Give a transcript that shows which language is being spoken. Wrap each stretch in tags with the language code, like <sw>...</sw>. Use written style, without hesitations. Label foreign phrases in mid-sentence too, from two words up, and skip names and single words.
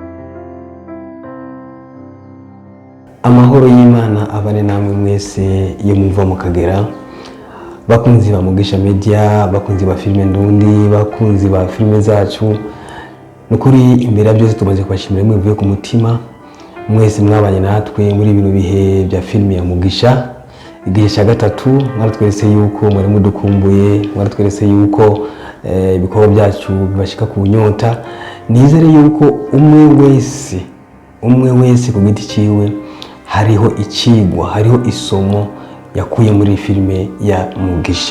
<rn>Amahoro y'Imana abane namwe mwese iyo muva mu Kagera, bakunzi ba Mugisha Media, bakunzi ba filime Ndundi, bakunzi ba filime zacu. Nukuri imbere ya byose tumaze kubashimira mwivuye ku mutima mwese mwabanye natwe muri bino bihe bya filime ya Mugisha. Igihe cya gatatu mwaratweretse yuko mwari mudukumbuye, mwaratweretse yuko ibikorwa byacu bibashika ku nyota. Nizere yuko umwe wese ku giti ciwe hariho ikigwa, hariho isomo yakuye muri filime ya Mugisha.</rn>